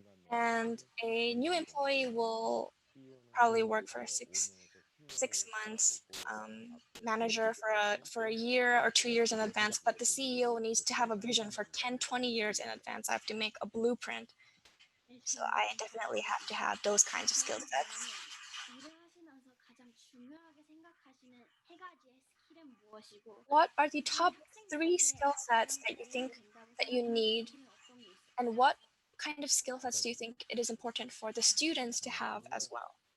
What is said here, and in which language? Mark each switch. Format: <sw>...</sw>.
<en>And a new employee will probably work for 6 months, manager for a year or 2 years in advance, but the CEO needs to have a vision for 10, 20 years in advance. I have to make a blueprint. So I definitely have to have those kinds of skill sets.</en> <ko>일을 하시면서 가장 중요하게 생각하시는 세 가지의 스킬은 무엇이고</ko> <en>What are the top 3 skill sets that you think that you need, and what kind of skill sets do you think it is important for the students to have as well?</en>